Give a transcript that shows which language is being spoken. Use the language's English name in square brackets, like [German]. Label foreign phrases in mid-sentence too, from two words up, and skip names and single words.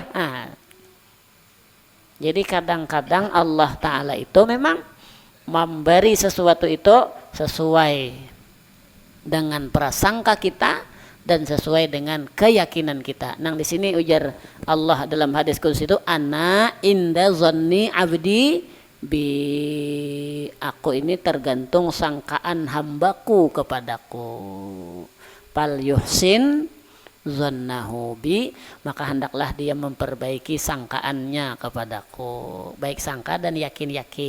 [Banjar] Nah, jadi kadang-kadang Allah Ta'ala itu memang memberi sesuatu itu sesuai dengan prasangka kita dan sesuai dengan keyakinan kita. Nang di sini ujar Allah dalam hadis qudsi itu, [Arabic] ana inda zanni abdi bi, [Banjar] aku ini tergantung sangkaan hambaku kepadaku. [Arabic] Fal yuhsin zannahu bi, [Banjar] maka hendaklah dia memperbaiki sangkaannya kepadaku. Baik sangka dan yakin-yakin.